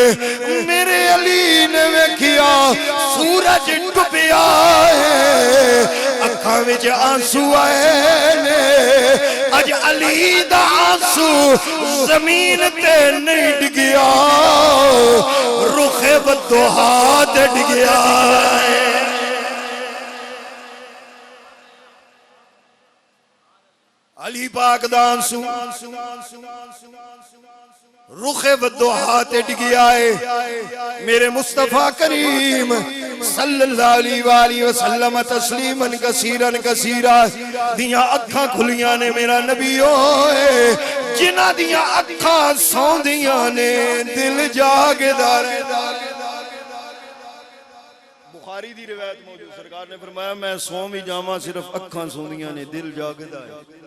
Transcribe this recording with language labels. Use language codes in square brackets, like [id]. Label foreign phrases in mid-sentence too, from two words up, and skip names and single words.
[pa] میرے علی نے ویکھیا سورج ڈبیا ہے، اکھاں وچ آنسو آئے نے، اج علی دا آنسو زمین تے نہیں ڈگیا، رخِ بدوہا تے ڈگیا ہے. علی پاک دا آنسو رخِ بدوہا تے ڈگیا ہے. میرے مصطفیٰ کریم [ar] صلى الله عليه وسلم تسليماً كثيراً كثيراً [pa] دیاں اکھاں کھلیاں نے میرا نبی اوئے، جنہاں دیاں اکھاں سوندیاں نے دل جاگدا رہندا. بخاری دی روایت موجود، سرکار نے فرمایا میں سو بھی جاواں صرف اکھاں سوندیاں نے دل جاگدا ہے.